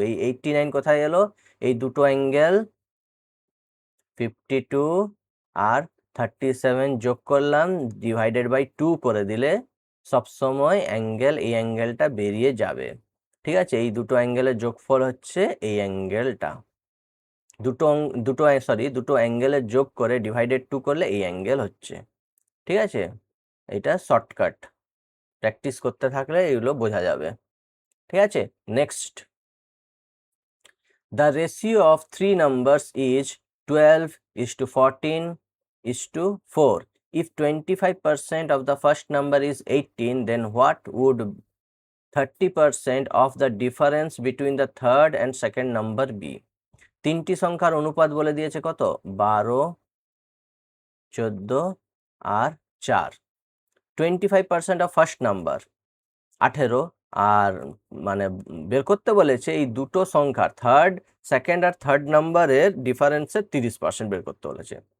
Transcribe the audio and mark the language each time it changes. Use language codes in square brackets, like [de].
[bn] এই 89 কোথায় এলো, এই দুটো অ্যাঙ্গেল 52 আর 37 যোগ করলাম, ডিভাইডেড বাই 2 করে দিলে সবসময় অ্যাঙ্গেল এই অ্যাঙ্গেলটা বেরিয়ে যাবে। ঠিক আছে, এই দুটো অ্যাঙ্গেলের যোগফল হচ্ছে এই অ্যাঙ্গেলটা। দুটো অ্যাঙ্গেলের যোগ করে ডিভাইডেড 2 করলে এই অ্যাঙ্গেল হচ্ছে। ঠিক আছে, এটা শর্টকাট, প্র্যাকটিস করতে থাকলে এগুলো বোঝা যাবে। ঠিক আছে, [en] Next, the ratio of three numbers is 12:14:4. If 25% of the first number is 18, then what would 30% of the difference between the third and second number be? [bn] তিনটি সংখ্যার অনুপাত বলে দিয়েছে কত, 12, 14 আর 4। 25% অফ ফার্স্ট নাম্বার 18, আর মানে বের করতে বলেছে এই দুটো সংখ্যার সেকেন্ড আর থার্ড নাম্বারের ডিফারেন্সের 30% বের করতে বলেছে।